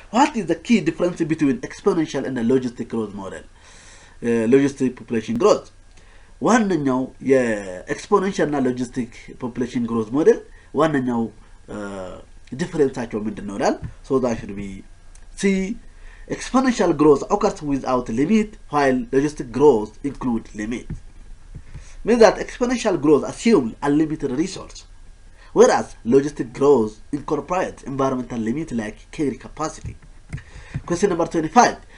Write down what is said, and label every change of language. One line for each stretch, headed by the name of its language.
English: What is the key difference between exponential and the logistic growth model? Logistic population growth.
Amharic: ዋነኛው የኤክስፖኔንሻል እና ሎጂስቲክ ፖፑሌሽን ግሮዝ ሞዴል ዋነኛው ዲፈረንሳቸው ምንድነው ይላል።
English: so that should be C. Exponential growth occurs without limit while logistic growth include limit. Means that exponential growth assumes unlimited resource, whereas logistic growth incorporates environmental limit like carry capacity. Question number 25.